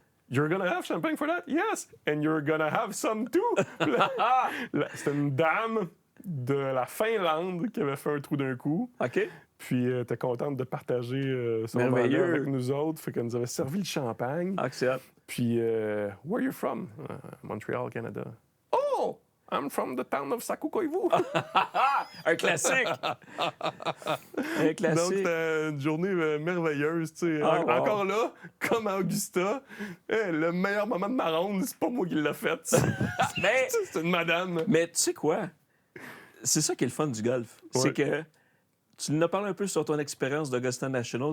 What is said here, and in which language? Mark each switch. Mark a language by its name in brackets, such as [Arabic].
[English] You're gonna have champagne for that? Yes. And you're gonna have some too. [French] C'était une dame de la Finlande qui avait fait un trou d'un coup. OK. Puis elle était contente de partager son verre avec nous autres. Fait qu'elle nous avait servi le champagne. Excellent. [English] Puis, where are you from? Montreal, Canada. Oh! I'm from the town of Sakukoivu. [French] Un classique! Un classique. Donc, c'était une journée merveilleuse. Tu sais. [English] Oh, wow. [French] Encore là, comme à Augusta, le meilleur moment de ma ronde, c'est pas moi qui l'ai fait. Mais, c'est une madame. mais tu sais quoi? C'est ça qui est le fun du golf. Ouais. C'est que tu nous as parlé un peu sur ton expérience d'Augusta National.